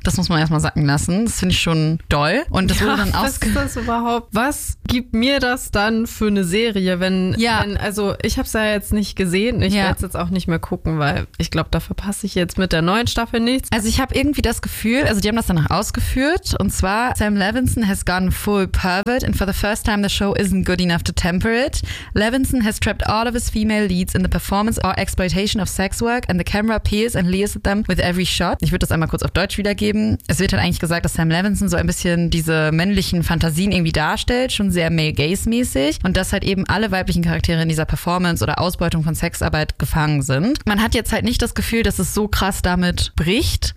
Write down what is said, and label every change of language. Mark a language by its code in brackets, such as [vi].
[de] Das muss man erstmal sacken lassen. Das finde ich schon doll. Und das wurde dann auch. Was ist das überhaupt? Was gibt mir das dann für eine Serie, wenn. Ja. Wenn, also ich habe es ja jetzt nicht gesehen. Ich werde es jetzt auch nicht mehr gucken, weil ich glaube, da verpasse ich jetzt mit der neuen Staffel nichts. Also ich habe irgendwie das Gefühl, also die haben das danach ausgeführt. Und zwar [en] Sam Levinson has gone full pervert and for the first time the show isn't good enough to temper it. Levinson has trapped all of his female leads in the performance or exploitation of sex work and the camera peers and leers at them with every shot. [de] Ich würde das einmal kurz auf Deutsch wiedergeben. Es wird halt eigentlich gesagt, dass Sam Levinson so ein bisschen diese männlichen Fantasien irgendwie darstellt, schon sehr male-gaze-mäßig und dass halt eben alle weiblichen Charaktere in dieser Performance oder Ausbeutung von Sexarbeit gefangen sind. Man hat jetzt halt nicht das Gefühl, dass es so krass damit bricht.